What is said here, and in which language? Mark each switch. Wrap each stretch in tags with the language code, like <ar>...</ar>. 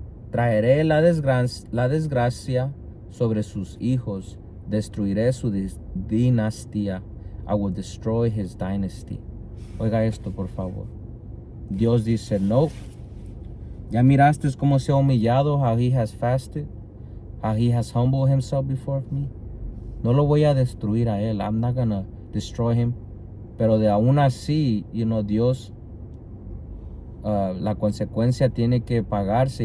<es>Traeré la desgracia sobre sus hijos. Destruiré su dinastía.</es> <en>I will destroy his dynasty.</en> <es>Oiga esto, por favor. Dios dice, no. Ya miraste cómo se ha humillado,</es> <en>how he has fasted, how he has humbled himself before me.</en> <es>No lo voy a destruir a él.</es> <en>I'm not gonna destroy him.</en> <es>Pero de aún así,</es> <en>you know,</en> <es>Dios, la consecuencia tiene que pagarse.</es>